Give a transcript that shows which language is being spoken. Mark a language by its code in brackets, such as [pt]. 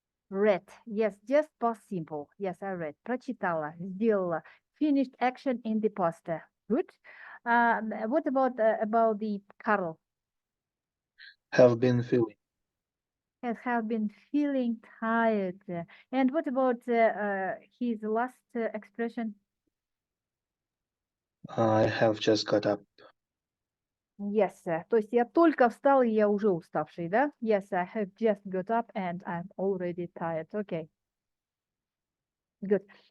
[en] read, yes, just past simple, yes, I read, [ru] прочитала, сделала, [en] finished action in the past, good. What about the Carl? Have been feeling. Have been feeling tired. And what about his last expression? I have just got up. [ru] Yes, то есть я только встал, и я уже уставший, да? [en] Yes, I have just got up and I'm already tired. Okay. Good.